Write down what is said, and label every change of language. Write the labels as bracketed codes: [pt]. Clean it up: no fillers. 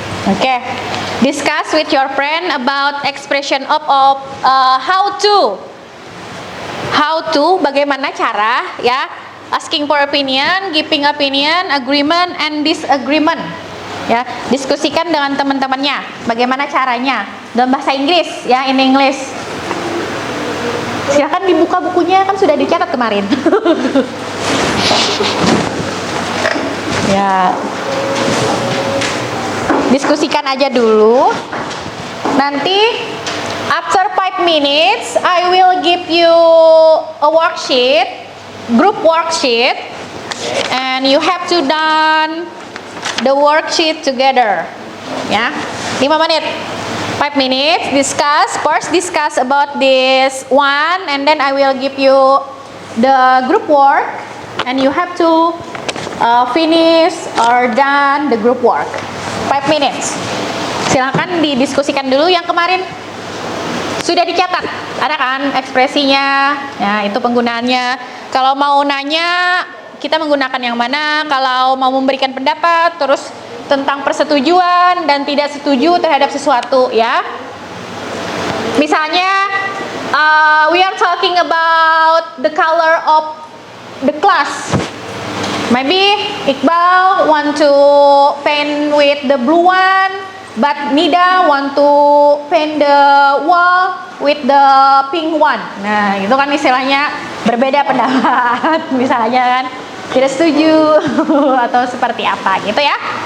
[en] Okay, discuss with your friend about expression of how to bagaimana cara ya, asking for opinion, giving opinion, agreement and disagreement ya. [id] Diskusikan dengan teman-temannya bagaimana caranya dalam bahasa Inggris ya, in English. Silakan dibuka bukunya, kan sudah dicatat kemarin. Ya, diskusikan aja dulu. [en] Nanti after 5 minutes I will give you a worksheet, group worksheet, and you have to done the worksheet together. Ya, 5 menit. 5 minutes, first discuss about this one, and then I will give you the group work, and you have to finish or done the group work. 5 minutes. [id] Silakan didiskusikan dulu yang kemarin sudah dicatat. Ada kan ekspresinya? Ya, itu penggunaannya. Kalau mau nanya, kita menggunakan yang mana? Kalau mau memberikan pendapat, terus tentang persetujuan dan tidak setuju terhadap sesuatu ya. [en] Misalnya we are talking about the color of the class. Maybe Iqbal want to paint with the blue one, but Nida want to paint the wall with the pink one. [id] Nah, itu kan istilahnya berbeda pendapat. Misalnya kan tidak setuju atau seperti apa gitu ya.